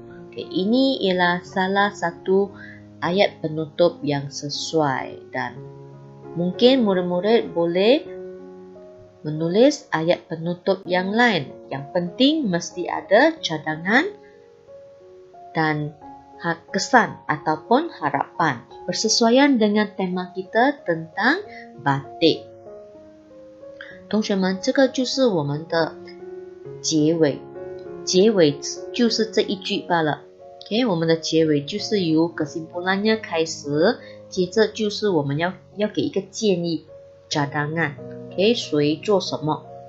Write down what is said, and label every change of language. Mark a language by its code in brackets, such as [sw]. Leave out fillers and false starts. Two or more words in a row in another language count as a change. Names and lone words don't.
[ms] Ini ialah salah satu ayat penutup yang sesuai dan mungkin murid-murid boleh menulis ayat penutup yang lain. Yang penting mesti ada cadangan dan kesan ataupun harapan bersesuaian dengan tema kita tentang batik。 [zh] 同学们，这个就是我们的结尾，结尾就是这一句罢了。我们的结尾就是由 kesimpulannya 开始，接着就是我们要给一个建议 cadangan， 谁做什么。